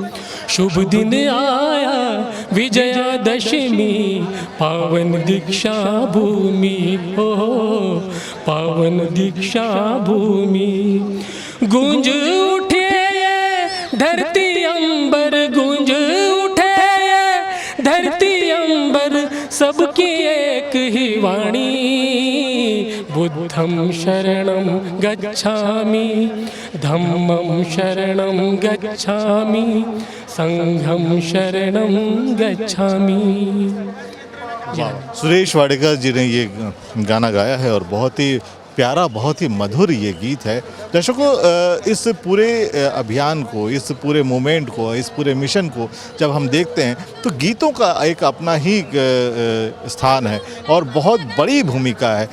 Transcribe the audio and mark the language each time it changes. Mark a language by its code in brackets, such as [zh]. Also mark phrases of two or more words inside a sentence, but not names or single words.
[hi] शुभ दिन आया विजयादशमी, पावन दीक्षा भूमि हो, पावन दीक्षा भूमि। गूंज उठे धरती अंबर, गूंज उठे धरती अंबर, सबकी एक ही वाणी। [pi] बुद्धं शरणं गच्छामि, धम्मं शरणं गच्छामि, संघं शरणं गच्छामि। [hi] सुरेश वाडेकर जी ने ये गाना गाया है और बहुत ही प्यारा, बहुत ही मधुर ये गीत है। दर्शकों, इस पूरे अभियान को, इस पूरे मूवमेंट को, इस पूरे मिशन को जब हम देखते हैं तो गीतों का एक अपना ही स्थान है और बहुत बड़ी भूमिका है।